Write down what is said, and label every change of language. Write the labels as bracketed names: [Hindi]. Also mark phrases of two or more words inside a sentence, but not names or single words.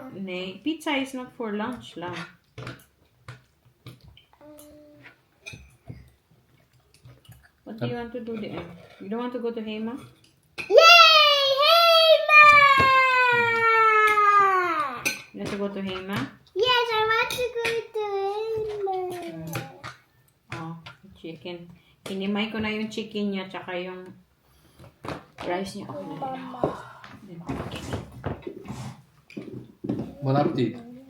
[English] Nee, pizza is not for lunch, love. What do you want to do there? You don't want to go to Hema? Yay! Hema! You want to go to Hema? Yes, I want to go to Hema. Oh, chicken. [Filipino] Hinimay ko na yung chicken niya tsaka yung rice niya. Okay na rin. [French] Bon appetit.